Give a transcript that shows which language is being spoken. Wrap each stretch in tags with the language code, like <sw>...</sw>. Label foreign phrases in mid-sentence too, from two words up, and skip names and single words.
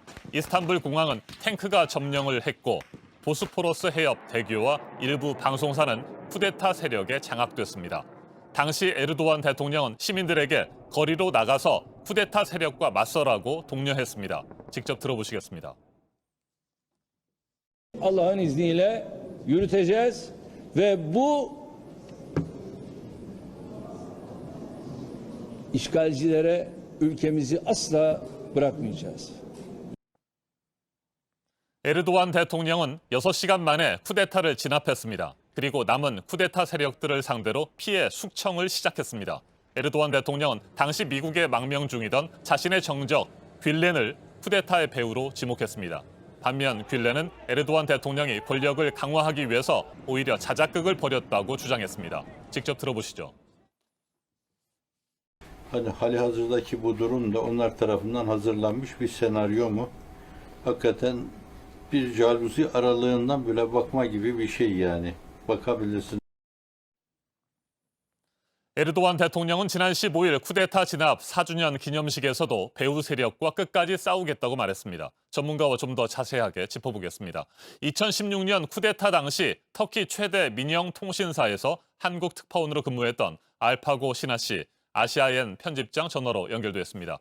<ko>이스탄불 공항은 탱크가 점령을 했고 보스포러스 해협 대교와 일부 방송사는 쿠데타 세력에 장악됐습니다. 당시 에르도안 대통령은 시민들에게 거리로 나가서 쿠데타 세력과 맞서라고 독려했습니다. 직접 들어보시겠습니다.</ko> <tr>Allah'ın izniyle yürüteceğiz ve bu işgalcilere ülkemizi asla bırakmayacağız.</tr> <ko>에르도안 대통령은 6시간 만에 쿠데타를 진압했습니다. 그리고 남은 쿠데타 세력들을 상대로 피해 숙청을 시작했습니다. 에르도안 대통령은 당시 미국에 망명 중이던 자신의 정적 뷸렌을 쿠데타의 배후로 지목했습니다. 반면 뷸렌은 에르도안 대통령이 권력을 강화하기 위해서 오히려 자작극을 벌였다고 주장했습니다. 직접 들어보시죠.</ko> <tr>Hani halihazırdaki bu durum da onlar tarafından hazırlanmış bir senaryo mu? Hakikaten bir calusi aralığından bile bakma gibi bir şey yani. Bakabilirsin.</tr> <ko>에르도안 대통령은 지난 15일 쿠데타 진압 4주년 기념식에서도 배후 세력과 끝까지 싸우겠다고 말했습니다. 전문가와 좀 더 자세하게 짚어보겠습니다. 2016년 쿠데타 당시 터키 최대 민영 통신사에서 한국 특파원으로 근무했던 알파고 시나 씨, 아시아엔 편집장 전화로 연결됐습니다.</ko>